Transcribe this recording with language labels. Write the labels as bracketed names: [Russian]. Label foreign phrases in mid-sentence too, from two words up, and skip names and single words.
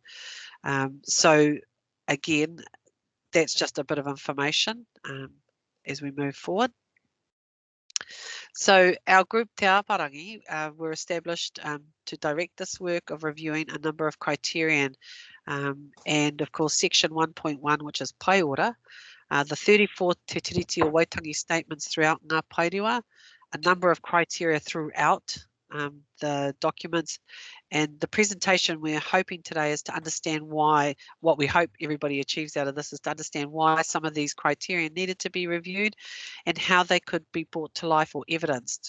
[English] So again, that's just a bit of information as we move forward. So our group Te Paerewa were established to direct this work of reviewing a number of criterion, and of course section 1.1, which is pai ora, the 34 Te Tiriti or Waitangi statements throughout Ngā Paerewa, a number of criteria throughout the documents, and the presentation we're hoping today is to understand why, what we hope everybody achieves out of this is to understand why some of these criteria needed to be reviewed and how they could be brought to life or evidenced.